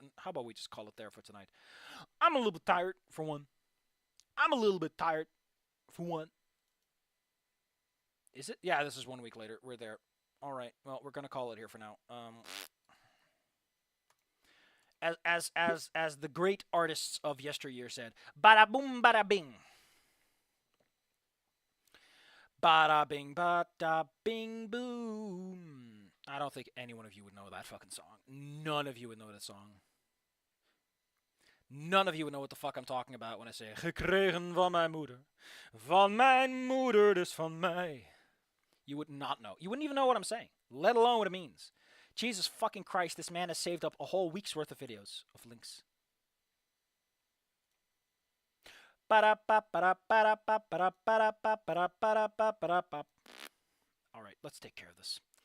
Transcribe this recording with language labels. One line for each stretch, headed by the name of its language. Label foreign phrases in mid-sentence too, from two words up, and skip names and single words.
English: And how about we just call it there for tonight? I'm a little bit tired, for one. Is it? Yeah, this is 1 week later. We're there. All right. Well, we're gonna call it here for now. As the great artists of yesteryear said, bada boom, bada bing. Bada bing, bada bing, boom. I don't think any one of you would know that fucking song. None of you would know that song. None of you would know what the fuck I'm talking about when I say
Dutch: gekregen van mijn moeder. Van mijn moeder, dus van mij.
English: You would not know. You wouldn't even know what I'm saying, let alone what it means. Jesus fucking Christ, this man has saved up a whole week's worth of videos of links. Alright, let's take care of this.